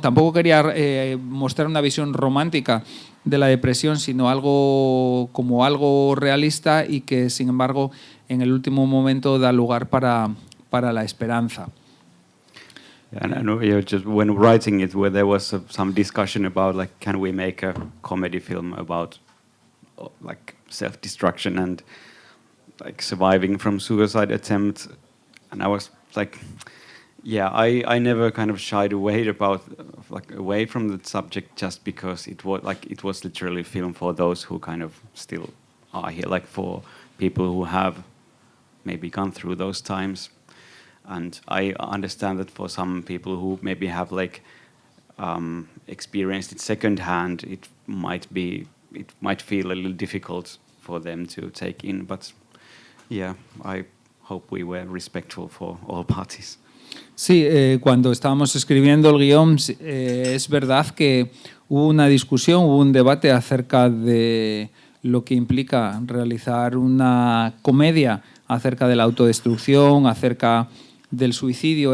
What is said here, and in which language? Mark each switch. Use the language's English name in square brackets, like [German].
[Spanish] Tampoco quería mostrar una visión romántica de la depresión, sino como algo realista y que, sin embargo, en el último momento da lugar para la esperanza. [English] And I know, just when writing it, where there was some discussion about like, can we make a comedy film about like self-destruction and like surviving from suicide attempt, and I was like, yeah, I never kind of shied away away from the subject just because it was literally a film for those who kind of still are here, like for people who have maybe gone through those times. And I understand that for some people who maybe have like experienced it secondhand, it might feel a little difficult for them to take in. But yeah, I hope we were respectful for all parties. [Spanish] Sí, cuando estábamos escribiendo el guión, es verdad que hubo una discusión, hubo un debate acerca de lo que implica realizar una comedia acerca de la autodestrucción, acerca del suicidio.